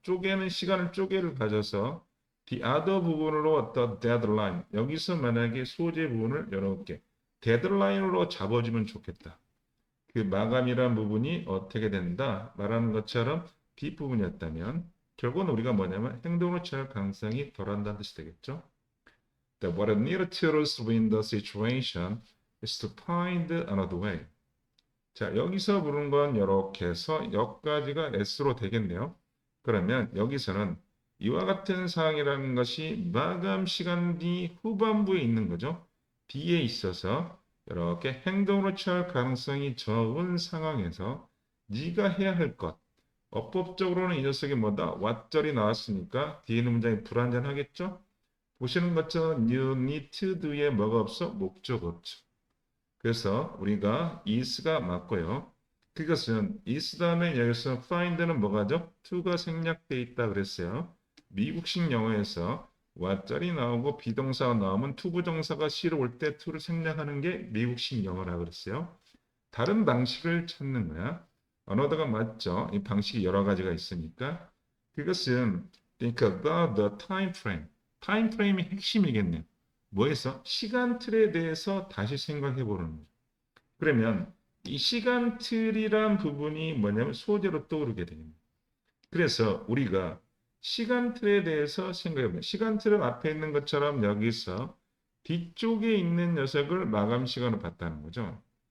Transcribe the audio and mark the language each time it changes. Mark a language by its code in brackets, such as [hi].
[ko] 쪼개는 시간을 쪼개를 가져서 [en] the other [ko] 부분으로 어떤 deadline 여기서 만약에 소재 부분을 이렇게 데드라인으로 잡아주면 좋겠다. 그 마감이란 부분이 어떻게 된다 말하는 것처럼 뒷부분이었다면 결국은 우리가 뭐냐면 행동을 취할 가능성이 덜한다는 뜻이 되겠죠. [en] What I need to win the situation is to find another way. [ko] 자, 여기서 부른 건 이렇게 해서 여기까지가 S로 되겠네요. 그러면 여기서는 이와 같은 사항이라는 것이 마감 시간이 후반부에 있는 거죠. B에 있어서 이렇게 행동으로 취할 가능성이 적은 상황에서 네가 해야 할 것. 어법적으로는 이 녀석이 뭐다? 왓절이 나왔으니까 뒤에 있는 문장이 불완전하겠죠? 보시는 것처럼 [en] you need to do [ko] 에 뭐가 없어? 목적 없죠. 그래서 우리가 is가 맞고요. 그것은 is 다음에 여기서 find는 뭐가죠? to가 생략되어 있다 그랬어요. 미국식 영어에서 what절이 나오고 비동사가 나오면 투부정사가 C로 올 때 to를 생략하는 게 미국식 영어라 그랬어요. 다른 방식을 찾는 거야. 언어가 맞죠? 이 방식이 여러 가지가 있으니까. 그것은 [en] think about the time frame. [ko] 타임 프레임이 핵심이겠네요. 뭐에서? 시간 틀에 대해서 다시 생각해 보는 거죠. 그러면 이 시간 틀이란 부분이 뭐냐면 소재로 떠오르게 됩니다. 그래서 우리가 시간 틀에 대해서 생각해 보면 시간 틀은 앞에 있는 것처럼 여기서 뒤쪽에 있는 녀석을 마감 시간으로 봤다는 거죠.